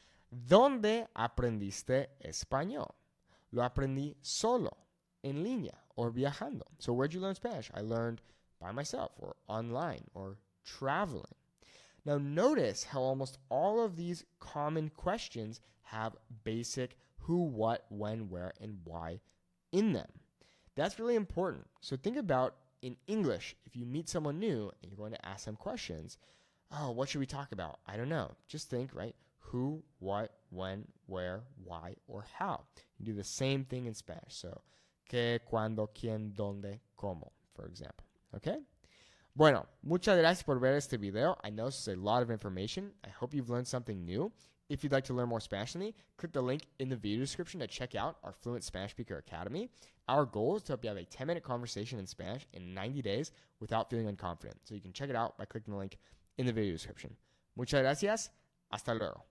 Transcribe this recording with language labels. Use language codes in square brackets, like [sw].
[es] ¿Dónde aprendiste español? Lo aprendí solo, en línea, or viajando. [en] So where'd you learn Spanish? I learned by myself, or online, or traveling. Now notice how almost all of these common questions have basic who, what, when, where, and why in them. That's really important. So think about in English, if you meet someone new and you're going to ask them questions, oh, what should we talk about? I don't know. Just think, right? Who, what, when, where, why, or how. You do the same thing in Spanish. [es] So, qué, cuándo, quién, dónde, cómo, for example. Okay? Bueno, muchas gracias por ver este video. [en] I know this is a lot of information. I hope you've learned something new. If you'd like to learn more Spanish than me, click the link in the video description to check out our Fluent Spanish Speaker Academy. Our goal is to help you have a 10-minute conversation in Spanish in 90 days without feeling unconfident. So you can check it out by clicking the link in the video description. [es] Muchas gracias. Hasta luego.